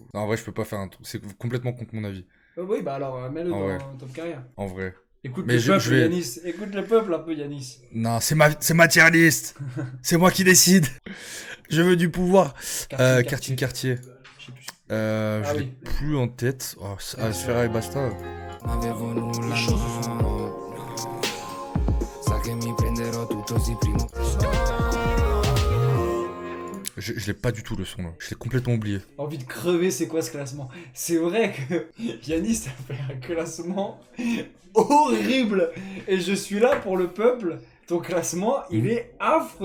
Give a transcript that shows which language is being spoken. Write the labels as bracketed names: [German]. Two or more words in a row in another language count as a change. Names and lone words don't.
[French] Non, en vrai, je peux pas faire un truc. C'est complètement contre mon avis. Oui, bah alors, mets-le Ah dans ouais. top carrière. En vrai. Écoute Mais le je peuple, vais- Yanis. Écoute le peuple un peu, Yanis. Non, c'est ma [English] tier list. [French] C'est moi qui décide. Je veux du pouvoir. Quartier. Je sais plus. Je l'ai oui. plus en tête. Oh, Sfera et Basta. [Italian] Avevo nulla, no. Sa che mi prenderò tutto sì prima o [French] Je l'ai pas du tout le son là. Je l'ai complètement oublié. Envie de crever, c'est quoi ce classement? C'est vrai que Yanis a fait un classement horrible. Et je suis là pour le peuple. Ton classement, il est affreux.